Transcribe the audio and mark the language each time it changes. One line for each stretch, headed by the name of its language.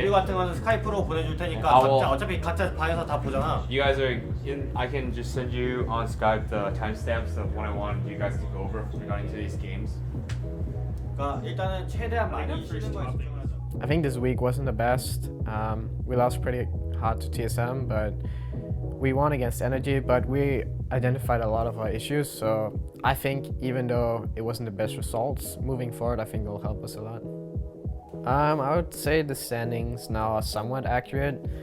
Korean: 리뷰 같은 거는 스카이프로 보내줄 테니까
English: I will-
Korean: 각자 어차피 각자 방에서 다 보잖아.
English: You guys are in. I can just send you on Skype the timestamps of when I want you guys to go over regarding to these games.
Korean: 그러니까 일단은 최대한 많이 쉬는 거에
English: I think this week wasn't the best. We lost pretty hard to TSM, but we won against Energy, but we identified a lot of our issues. So I think even though it wasn't the best results, moving forward, I think it will help us a lot. I would say the standings now are somewhat accurate.